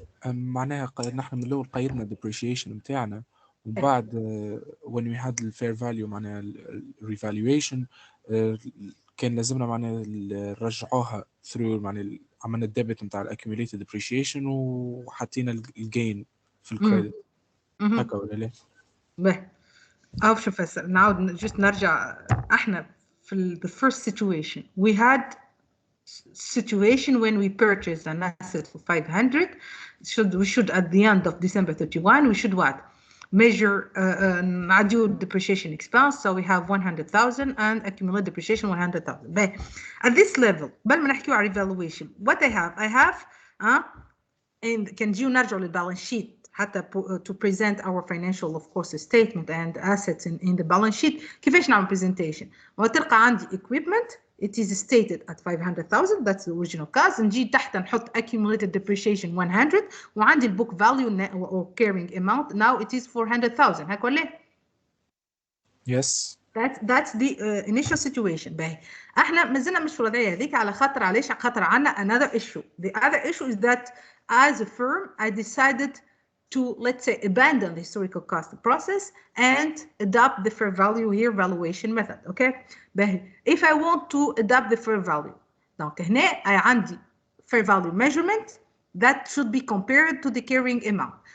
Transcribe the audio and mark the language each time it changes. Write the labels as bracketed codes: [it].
[ar] معناها نحن من الأول قيدنا depreciation متاعنا ومن بعد [en] when we had the fair value [ar] معناها revaluation كان لازمنا معناها نرجعوها through معناها عملنا الديبت متاع accumulated depreciation وحطينا الجين في الكريدت هكا ولا لا؟ باهي أو شوف نعاود just نرجع احنا في [en] the first situation we had situation when we purchased an asset for 500. We should at the end of December 31 we should what? Measure depreciation expense, so we have 100,000 and accumulated depreciation 100,000. But at this level [ar] قبل ما نحكيو على [en] revaluation what I have and can you [ar] نرجعوا للبالانس شيت حتى [en] to present our financial of course statement and assets in the balance sheet. [ar] كيفاش نعمل [en] presentation؟ [ar] وتلقى عندي [en] equipment it is stated at 500,000, that's the original cost. [ar] نجي تحت نحط [en] accumulated depreciation 100 وعندي book value or carrying amount now it is 400,000. [ar] هاك ولا؟ [en] Yes. That's the initial situation. [ar] باهي احنا مازلنا مش في الوضعيه هذيك على خاطر علاش؟ على خاطر عندنا [en] another issue. The other issue is that as a firm I decided to, let's say, abandon the historical cost process and adopt the fair value here valuation method, okay? But if I want to adopt the fair value, donc [ar] هنا عندي [en] fair value measurement that should be compared to the carrying amount.